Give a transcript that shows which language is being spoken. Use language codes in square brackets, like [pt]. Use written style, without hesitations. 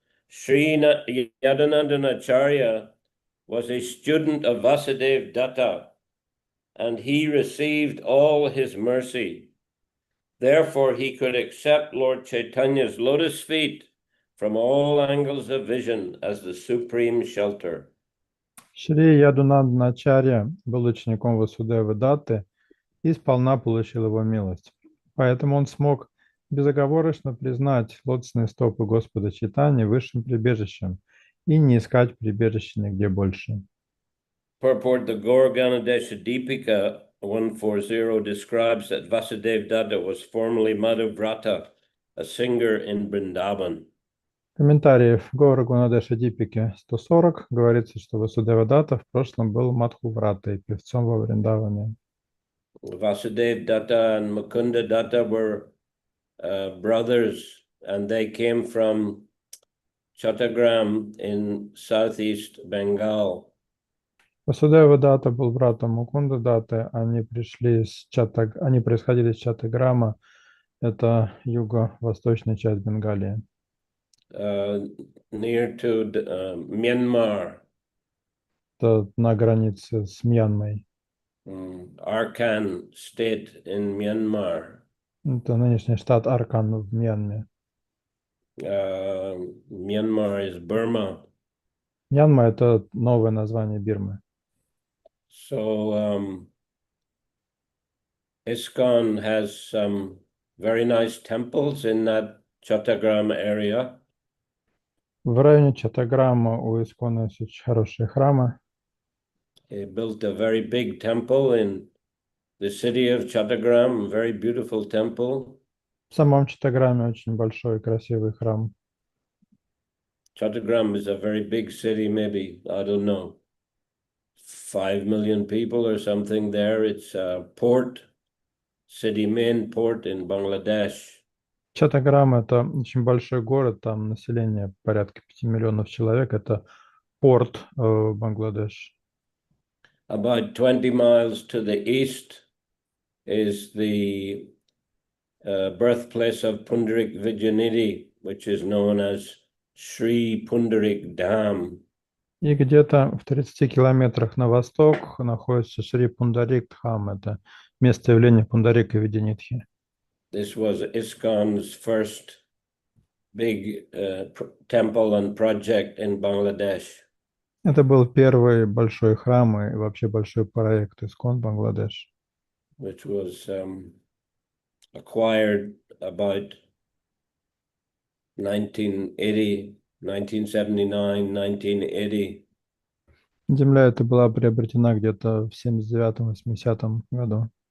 [en] Sri Yadanandana Acharya was a student of Vasudev Datta, and he received all his mercy. Therefore, he could accept Lord Chaitanya's lotus feet from all angles of vision as the supreme shelter. [ru] Шри Ядунандана Ачарья был учеником Васудевы Датты и сполна получил его милость. Поэтому он смог безоговорочно признать лотосные стопы Господа Чайтаньи высшим прибежищем и не искать прибежища нигде больше. [en] Purport: the Gaur Ganadesha Deepika 140 describes that Vasudev Datta was formerly Madhuvrata, a singer in Vrindavan. [ru] Комментарий в Гаура Гунадеша Дипике 140 говорится, что Васудева Датта в прошлом был Мадхувратой, певцом во Вриндаване. [en] Vasudev Datta and Mukunda Datta were brothers, and they came from Chattagram in southeast Bengal. [ru] Васудева Датта был братом Мукунда Датты, они происходили из Чаттаграма, это юго-восточная часть Бенгалии. [en] Near to Myanmar. [ru] Это на границе с Мьянмой. [en] Arkan state in Myanmar. [ru] Это нынешний штат Аркан в Мьянме. [en] Myanmar is Burma. [ru] Мьянма – это новое название Бирмы. [en] So ISKCON has some very nice temples in that Chattagram area. [ru] В районе Чаттаграма у Искона есть очень хорошие храмы. [en] He built a very big temple in the city of Chattagram, a very beautiful temple. В самом Чаттаграме очень большой и красивый храм. Chattagram is a very big city, maybe, I don't know, 5 million people or something there. It's a port, city main port in Bangladesh. [ru] Чаттаграм – это очень большой город, там население порядка 5 миллионов человек, это порт Бангладеш. [en] About 20 miles to the east is the birthplace of Pundarik Vijayanidhi, which is known as Shri Pundarik Dham. [ru] И где-то в 30 километрах на восток находится Шри Пундарик Дхам, это место явления Пундарика Видянидхи. [en] This was ISKCON's first big temple and project in Bangladesh. [ru] Это был первый большой храм и вообще большой проект Искон Бангладеш. [en] Which was acquired about 1980, 1979, 1980. [ru] Земля эта была приобретена где-то в 79-80 году.